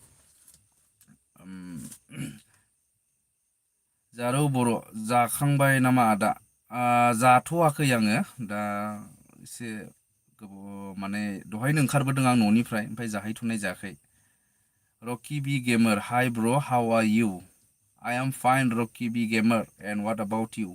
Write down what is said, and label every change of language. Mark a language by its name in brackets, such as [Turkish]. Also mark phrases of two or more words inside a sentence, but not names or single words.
[Bodo] जारौ बर' जाखांबाय नामा आदा? जाथ'वाखै आङो दा एसे गोबाव माने दहायनो ओंखारबोदों आं न'निफ्राय ओमफ्राय जाहैथ'नाय जायाखै। [English] Rocky B gamer hi bro how are you? I am fine Rocky B gamer and what about you?